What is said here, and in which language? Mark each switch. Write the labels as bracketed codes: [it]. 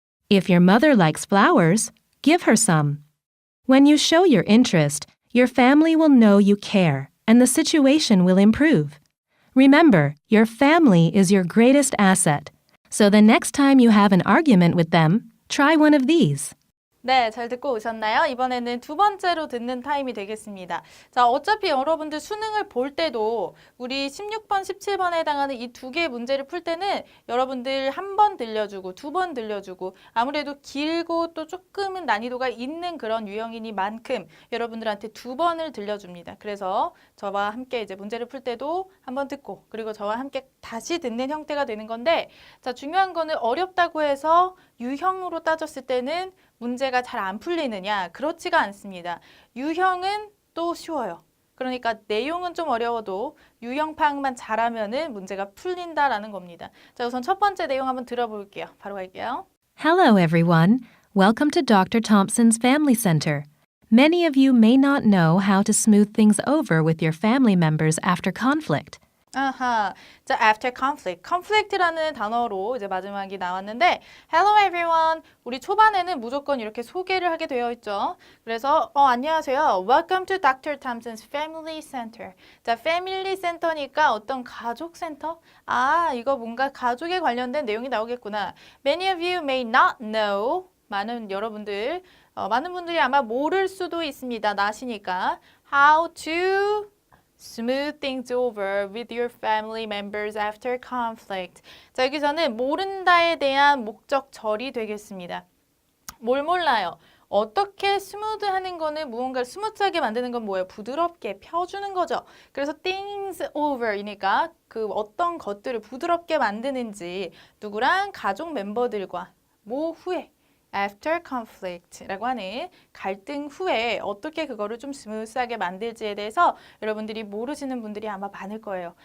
[en] If your mother likes flowers, give her some. When you show your interest, your family will know you care, and the situation will improve. Remember, your family is your greatest asset. So the next time you have an argument with them, try one of these. [ko] 네, 잘 듣고 오셨나요? 이번에는 두 번째로 듣는 타임이 되겠습니다. 자, 어차피 여러분들 수능을 볼 때도 우리 16번, 17번에 해당하는 이 두 개의 문제를 풀 때는 여러분들 한 번 들려주고 두 번 들려주고 아무래도 길고 또 조금은 난이도가 있는 그런 유형이니만큼 여러분들한테 두 번을 들려줍니다. 그래서 저와 함께 이제 문제를 풀 때도 한 번 듣고 그리고 저와 함께 다시 듣는 형태가 되는 건데 자, 중요한 거는 어렵다고 해서 유형으로 따졌을 때는 문제가 잘 안 풀리느냐? 그렇지가 않습니다. 유형은 또 쉬워요. 그러니까 내용은 좀 어려워도 유형 파악만 잘하면은 문제가 풀린다라는 겁니다. 자, 우선 첫 번째 내용 한번 들어볼게요. 바로 갈게요. [en] Hello, everyone. Welcome to Dr. Thompson's Family Center. Many of you may not know how to smooth things over with your family members after conflict. [ko] 아하, 자, [en] after conflict. [ko] conflict라는 단어로 이제 마지막이 나왔는데 [en] Hello everyone. [ko] 우리 초반에는 무조건 이렇게 소개를 하게 되어 있죠. 그래서 안녕하세요. [en] Welcome to Dr. Thompson's Family Center. [ko] 자, 패밀리 센터니까 어떤 가족 센터? 아, 이거 뭔가 가족에 관련된 내용이 나오겠구나. [en] Many of you may not know. [ko] 많은 여러분들, 많은 분들이 아마 모를 수도 있습니다. 나시니까. [en] How to smooth things over with your family members after conflict. [ko] 자, 여기서는 모른다에 대한 목적절이 되겠습니다. 뭘 몰라요? 어떻게 스무드하는 거는 무언가를 스무트하게 만드는 건 뭐예요? 부드럽게 펴주는 거죠. 그래서 [en] things over [ko] 이니까 그 어떤 것들을 부드럽게 만드는지 누구랑 가족 멤버들과 뭐 후에 [en] after conflict [ko] 라고 하는 갈등 후에 어떻게 그거를 좀 스무스하게 만들지에 대해서 여러분들이 모르시는 분들이 아마 많을 거예요.